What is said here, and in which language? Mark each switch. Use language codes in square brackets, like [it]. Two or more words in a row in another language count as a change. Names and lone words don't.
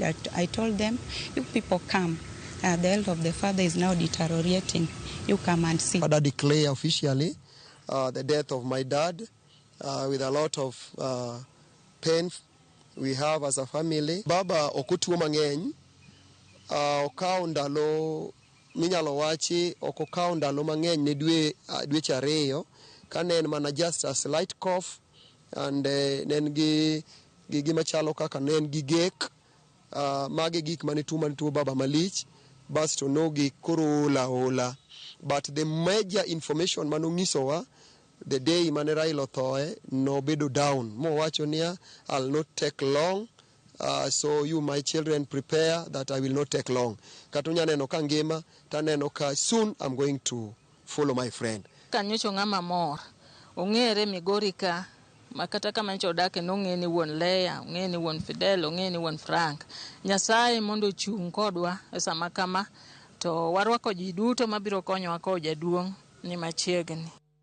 [en] I told them, you people come. The health of the father is now deteriorating. You come and see. I declare officially the death of my dad with a lot of pain we have as a family. [luo] Baba okutuo mang'eny, okawo ndalo minyalo wachi okawo ndalo mang'eny ne dweche 2 kane en mana [en] just a slight cough and [luo] nen gi gima chalo kaka nen gi gek mage gik mane tuo baba malich basto nogi koro ola. [en] But the major information manong'isowa the day [luo] mane Raila othoe nobedo [en] down [luo] mowacho niya [en] I'll not take long. So you my children prepare that I will not take long. [luo] Kata unyaneno ka ngima taneno ka [en] soon I'm going to follow my friend. [luo] Kanyocho ng'ama mor ong'ere Migori ka makata kama ncho dake nong'e ni wuon Leia, ong'e ni wuon Fidel, ong'e ni wuon Frank. Nyasaye mondo chung' kodwa e sama kama to warwako ji duto mabiro konyowa ko jaduong' ni machiegni.